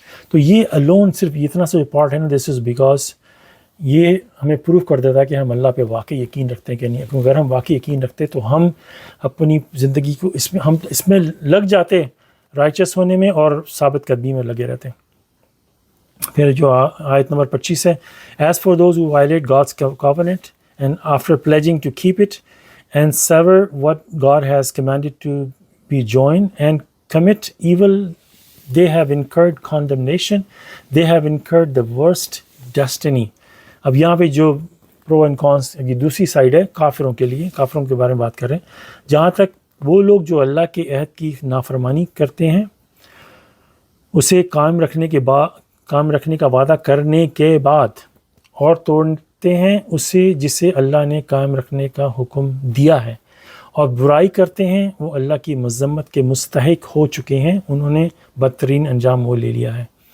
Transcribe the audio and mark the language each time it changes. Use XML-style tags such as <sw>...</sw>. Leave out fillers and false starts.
<ur>تو یہ الون صرف اتنا سا پارٹ ہے نا،</ur> <en>this is because</en> <ur>یہ ہمیں پروف کر دیتا ہے کہ ہم اللہ پہ واقعی یقین رکھتے ہیں کہ نہیں. کیونکہ اگر ہم واقعی یقین رکھتے تو ہم اپنی زندگی کو اس میں لگ جاتے، رائچس ہونے میں اور ثابت قدمی میں لگے رہتے. پھر جو آیت نمبر 25 ہے،</ur> <en>As for those who violate God's covenant and after pledging to keep it and sever what God has commanded to be joined and commit evil, they have incurred condemnation, they have incurred the worst destiny.</en> <ur>اب یہاں پہ جو پرو and کونس کی دوسری side ہے کافروں کے لیے، کافروں کے بارے میں بات کر رہے ہیں. جہاں تک وہ لوگ جو اللہ کے عہد کی نافرمانی کرتے ہیں، اسے قائم رکھنے کا وعدہ کرنے کے بعد اور توڑتے ہیں اسے جسے اللہ نے قائم رکھنے کا حکم دیا ہے، اور برائی کرتے ہیں، وہ اللہ کی مذمت کے مستحق ہو چکے ہیں، انہوں نے بدترین انجام وہ لے لیا ہے.</ur>